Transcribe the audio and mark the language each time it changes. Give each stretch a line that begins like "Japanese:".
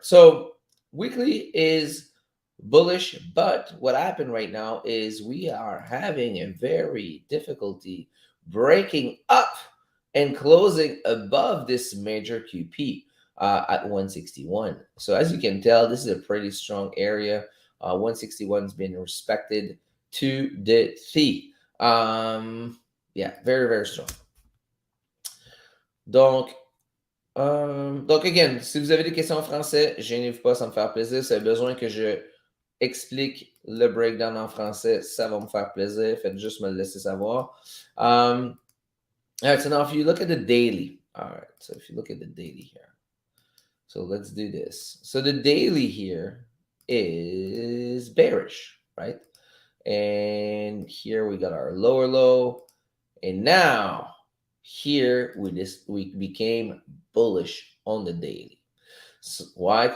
English: So weekly is bullish, but what happened right now is we are having a very difficulty breaking up and closing above this major QP at 161. So as you can tell, this is a pretty strong area. 161 has been respected to the T. Yeah, very, very strong.
French: Donc, donc, again, si vous avez des questions en français, gênez-vous pas, ça me fait plaisir. Si vous avez besoin que je explique le breakdown en français, ça va me faire plaisir. Faites juste me le laisser savoir.
English: All right, so now if you look at the daily, all right, so if you look at the daily here, so let's do this. So the daily here is bearish, right? And here we got our lower low. And now here we became bullish on the daily. So why?